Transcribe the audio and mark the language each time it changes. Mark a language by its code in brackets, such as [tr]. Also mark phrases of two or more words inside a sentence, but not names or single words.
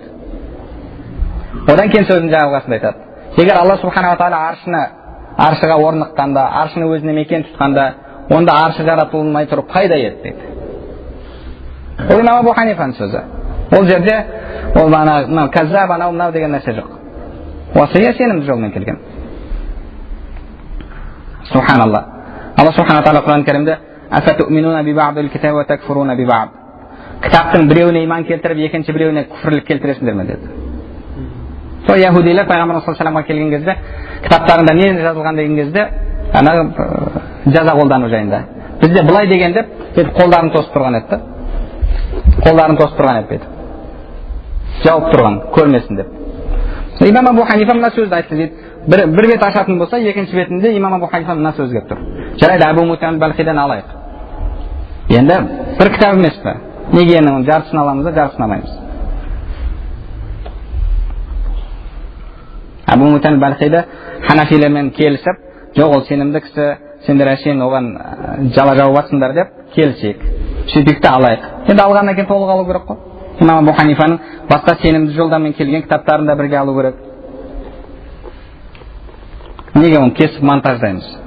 [kk] Одан кейін сөздің жалғасында айтады. Егер Алла [ar] سبحانه وتعالى [kk] аршыға орныққанда, аршыны өзіне мекен тұтқанда, онда аршы жаратылмай тұрып қайда еді деді. Ол имам Абу Ханифаның сөзі. Ол жерде ол кәззаб анау мынау деген нәрсе жоқ. Уасия сенімді жолмен келген. [ar] سبحان الله. الله سبحانه تعالى [kk] Құран кәрімде [ar] أفتؤمنون ببعض الكتاب وتكفرون ببعض. [kk] Кітаптың біреуіне иман келтіріп, екінші біреуіне күфірлік келтіресіңдер ме деді. Сол яһудилер пайғамбар [ar] صلى الله عليه وسلم [kk] келген кезде, кітаптарында не жазылған деген кезде, жаза қолдану жайында. Бізде былай деген деп, қолдарын тосып тұрған еді. Қолдарын тосып тұрған еді. Жауып тұрған, көрмесін деп. Имам Абу Ханифа мына сөзді айтты дейді. Бір бет ашатын болса, екінші бетінде имам Абу Ханифа мына сөз келіп тұр. Жарайды, Абу Муса аль-Балхидан алайық. Енді бір кітап емес пе? Неге оның жартысын аламыз да жартысын алмаймыз? Абу Муса аль-Балхида ханафилермен келісіп, жоқ ол сенімді кісі, сендер әшейін оған жала жауып жатсыңдар деп келісейік. Сөйтейік те алайық. Енді алғаннан кейін толық алу керек қой. Имам Абу Ханифаның басқа сенімді жолдармен келген кітаптарын да бірге алу керек. Неге оны кесіп монтаждаймыз?